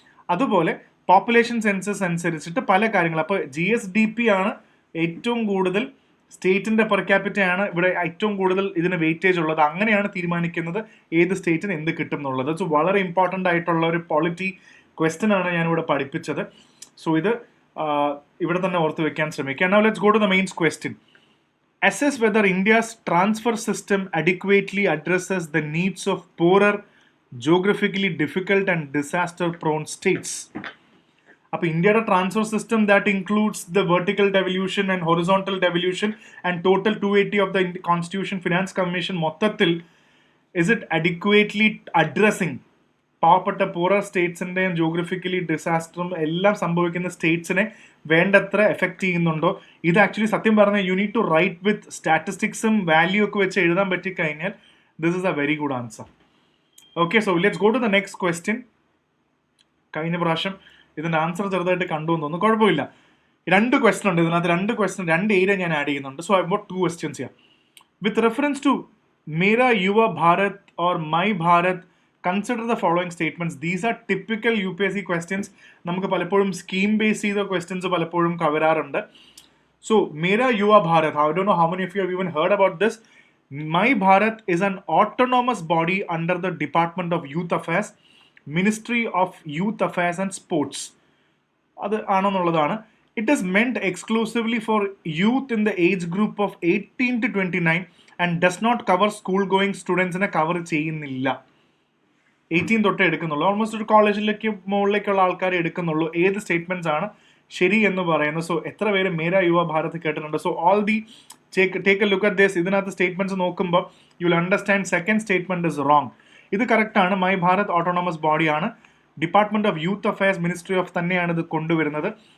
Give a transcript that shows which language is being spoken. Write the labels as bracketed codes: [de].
[ml] അതുപോലെ population census അനുസരിച്ചിട്ട് പല കാര്യങ്ങൾ. അപ്പോൾ GSDP ആണ് ഏറ്റവും കൂടുതൽ, സ്റ്റേറ്റിന്റെ പെർ ക്യാപിറ്റ ആണ് ഇവിടെ ഏറ്റവും കൂടുതൽ ഇതിന് വെയിറ്റേജ് ഉള്ളത്. അങ്ങനെയാണ് തീരുമാനിക്കുന്നത് ഏത് സ്റ്റേറ്റിന് എന്ത് കിട്ടും എന്നുള്ളത്. സോ വളരെ ഇമ്പോർട്ടൻ്റ് ആയിട്ടുള്ള ഒരു പോളിറ്റി ക്വസ്റ്റ്യൻ ആണ് ഞാനിവിടെ പഠിപ്പിച്ചത്. സോ ഇത് ഇവിടെ തന്നെ ഓർത്ത് വെക്കാൻ ശ്രമിക്കുക. [en] Now let's go to the main question. Assess whether India's transfer system adequately addresses the needs of poorer, geographically difficult and disaster-prone states. [ml] അപ്പോൾ ഇന്ത്യയുടെ [en] transfer system that includes the vertical devolution and horizontal devolution and total 280 of the constitution finance commission [ml] മൊത്തത്തിൽ [en] is it adequately addressing [ml] പാവപ്പെട്ട [en] poorer സ്റ്റേറ്റ്സിൻ്റെയും geographically ഡിസാസ്റ്ററും [ml] എല്ലാം സംഭവിക്കുന്ന സ്റ്റേറ്റ്സിനെ വേണ്ടത്ര effect ചെയ്യുന്നുണ്ടോ? ഇത് actually സത്യം പറഞ്ഞാൽ [en] you need to write with സ്റ്റാറ്റിസ്റ്റിക്സും value [ml] ഒക്കെ വെച്ച് എഴുതാൻ പറ്റിക്കഴിഞ്ഞാൽ [en] This is a very good answer. [ml] Okay, [en] So let's go to the next question. [ml] കഴിഞ്ഞ പ്രാവശ്യം ഇതിൻ്റെ ആൻസർ ചെറുതായിട്ട് കണ്ടു എന്ന് തോന്നുന്നു, കുഴപ്പമില്ല. 2 ക്വസ്റ്റൻ ഉണ്ട് ഇതിനകത്ത്. 2 ക്വസ്റ്റൻ 2 ഏരിയ ഞാൻ ആഡ് ചെയ്യുന്നുണ്ട്. [en] So I got 2 questions here. With reference to Mera Yuva Bharat or my Bharat, consider the following statements. These are typical UPSC questions. [ml] നമുക്ക് പലപ്പോഴും സ്കീം ബേസ് ചെയ്ത ക്വസ്റ്റ്യൻസ് പലപ്പോഴും കവരാറുണ്ട്. [en] So Mera Yuva Bharat, I don't know how many of you have even heard about this. My Bharat is an autonomous body under the Department of Youth Affairs, Ministry of Youth Affairs and Sports. [ml] അത് ആണെന്നുള്ളതാണ്. [en] It is meant exclusively for youth in the age group of 18 to 29 and does not cover school going students [ml] നെ cover ചെയ്യുന്നില്ല. 18 തൊട്ടേ എടുക്കുന്നുള്ളൂ. Almost ഒരു കോളേജിലേക്ക് മുകളിലേക്കുള്ള ആൾക്കാരെ എടുക്കുന്നുള്ളൂ. ഏത് സ്റ്റേറ്റ്മെന്റ്സ് ആണ് ശരി എന്ന് പറയുന്നത്? [en] so [ml] എത്ര പേര് [en] Mera Yuva Bharat [ml] കേട്ടിട്ടുണ്ട്? [en] So all the take a look at this. [ml] ഇതിനകത്ത് സ്റ്റേറ്റ്മെന്റ്സ് നോക്കുമ്പോൾ [en] You will understand second statement is wrong. [ml] ഇത് കറക്റ്റ് ആണ്. മൈ ഭാരത് ഓട്ടോണമസ് ബോഡിയാണ്. Department of youth affairs, ministry of തന്നെയാണ് ഇത് കൊണ്ടുവരുന്നത്.